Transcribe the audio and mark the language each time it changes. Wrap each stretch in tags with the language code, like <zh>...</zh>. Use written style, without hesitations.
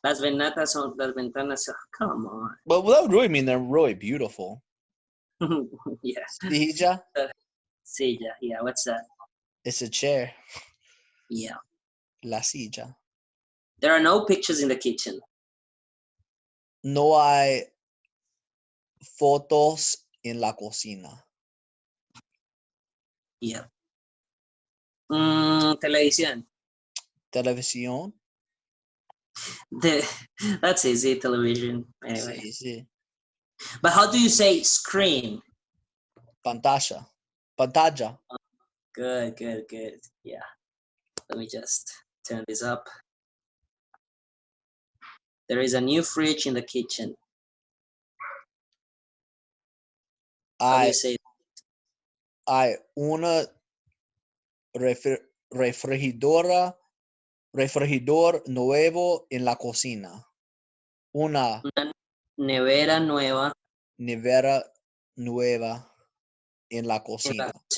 <es>Las ventanas,</es> <en>come on. But that would really mean they're really beautiful. Yeah.</en> <es>Silla?</es> <en>Silla, yeah, what's that? It's a chair. Yeah.</en> <es>La silla.</es> <en>There are no pictures in the kitchen.</en> <es>No hay fotos en la cocina.</es> <en>Yeah.</en> <es>Televisión. Televisión.</es> <en>That's easy, television. Anyway.</en> <es>Sí, sí.</es> <en>But how do you say screen?</en> <es>Pantalla. Pantalla.</es> <en>Good, good, good. Yeah. Let me just turn this up. There is a new fridge in the kitchen. How do you say?</en> <es>Hay una refrigerador nuevo en la cocina. Una nevera nueva. nevera nueva en la cocina.</es>